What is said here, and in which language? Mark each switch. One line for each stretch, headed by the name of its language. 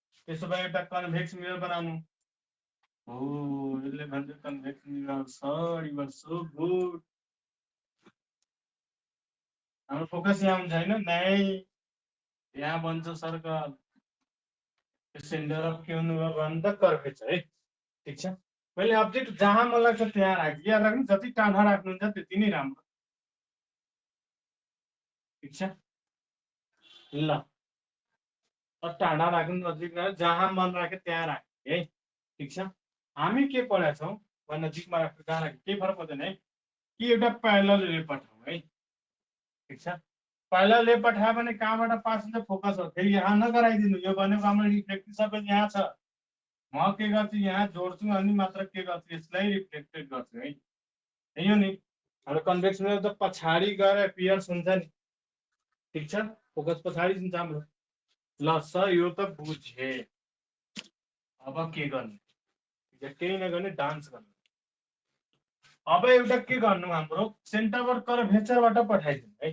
Nepali: त्यसो भए एउटा कन्भेक्स मिरर बनाउनु हो, यसले भन्छ convex mirror.
English: Sir you are so good.
Nepali: हाम्रो फोकस यहाँ हुन्छ होइन, नै यहाँ बन्छ सर्कल, सेन्टर अफ के हुनुभयो भने त कर्भेचर है। ठिक छ, मैले अब्जेक्ट जहाँ मन लाग्छ त्यहाँ राख्छु। याद राख्नु, जति टाढा राख्नुहुन्छ त्यति नै राम्रो। ठिक छ, ल टाढा राख्नु नजिकमा, जहाँ मन राख्यो त्यहाँ राख्ने है। ठिक छ, हामी के पढाएको छौँ भने नजिकमा राख्नु जहाँ राख्यो केही फरक पर्दैन है, कि एउटा प्यारलल रे पठाउँ है। ठिक छ, प्यारलल रे पठायो भने कहाँबाट पास हुन्छ, फोकस हो। फेरि यहाँ नगराइदिनु, यो भनेको हाम्रो रिफ्लेक्टिभ सबै यहाँ छ। म के गर्छु, यहाँ जोड्छु अनि मात्र के गर्छु, यसलाई रिफ्लेक्टेड गर्छु है। यो नि हाम्रो कन्भेक्सनल त पछाडि गएर पियर्स हुन्छ नि। ठिक छ, फोकस पछाडि हुन्छ हाम्रो। ल सर यो त बुझे, अब के गर्ने, केही नगर्ने डान्स गर्नु। अब एउटा के गर्नु, हाम्रो सेन्टरबाट कर्भेचरबाट पठाइदिनु है।